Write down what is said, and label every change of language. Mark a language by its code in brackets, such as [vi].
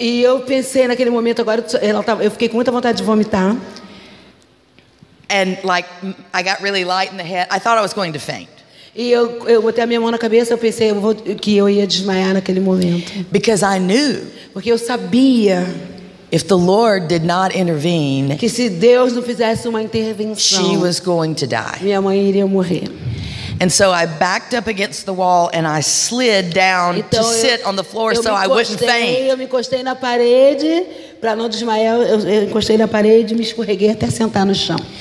[pt] e eu pensei naquele momento, agora eu fiquei com muita vontade de vomitar. [en] And like I got really light in the head. I thought I was going to faint. [pt] E eu botei a minha mão na cabeça, eu pensei que eu ia desmaiar naquele momento. [en] Because I knew [pt] Porque eu sabia [en] if the Lord did not intervene, [pt] que se Deus não fizesse uma intervenção, [en] she was going to die. [pt] minha mãe iria morrer. [en] And so I backed up against the wall and I slid down [pt] Então, [en] to sit on the floor so I wouldn't faint. [pt] eu me encostei na parede, para não desmaiar, eu encostei na parede e me escorreguei até sentar no chão.